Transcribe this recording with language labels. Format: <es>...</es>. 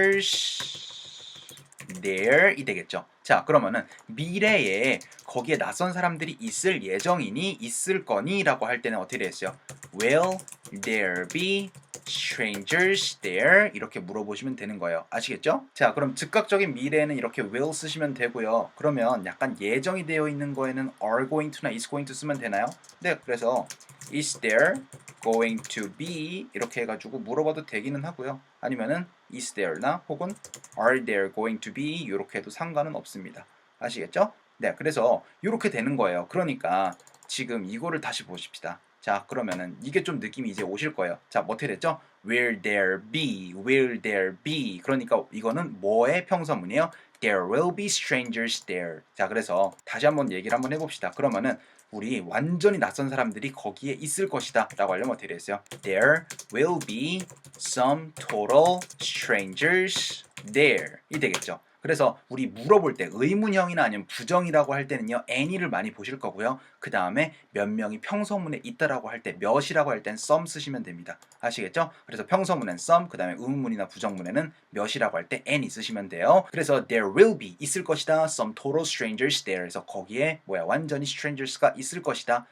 <ko>strangers there 이 되겠죠. 자, 그러면은 미래에 거기에 낯선 사람들이 있을 예정이니 있을 거니 라고 할 때는 어떻게 되겠어요?</ko> <en>Will there be strangers there?</en> <ko>이렇게 물어보시면 되는 거예요. 아시겠죠? 자, 그럼 즉각적인 미래에는 이렇게 will 쓰시면 되고요. 그러면 약간 예정이 되어 있는 거에는 are going to나 is going to 쓰면 되나요? 네, 그래서</ko> <en>is there going to be</en> <ko>이렇게 해가지고 물어봐도 되기는 하고요. 아니면은 is there나 혹은 are there going to be 이렇게 해도 상관은 없습니다. 아시겠죠? 네, 그래서 이렇게 되는 거예요. 그러니까 지금 이거를 다시 보십시다. 자, 그러면은 이게 좀 느낌이 이제 오실 거예요. 자, 뭐 어떻게 됐죠?</ko> <en>Will there be? Will there be?</en> <ko>그러니까 이거는 뭐의 평서문이에요?</ko> <en>There will be strangers there.</en> <ko>자, 그래서 다시 한번 얘기를 한번 해봅시다. 그러면은 우리 완전히 낯선 사람들이 거기에 있을 것이다 라고 하려면 어떻게 되겠어요?</ko> <en>There will be some total strangers there 이 되겠죠.</en> <ko>그래서 우리 물어볼 때 의문형이나 아니면 부정이라고 할 때는요 any를 많이 보실 거고요. 그 다음에 몇 명이 평서문에 있다라고 할 때 몇이라고 할 땐 some 쓰시면 됩니다. 아시겠죠? 그래서 평서문엔 some, 그 다음에 의문문이나 부정문에는 몇이라고 할 때 any 쓰시면 돼요. 그래서 there will be 있을 것이다 some total strangers there 그래서 거기에 완전히 strangers가 있을 것이다.</ko>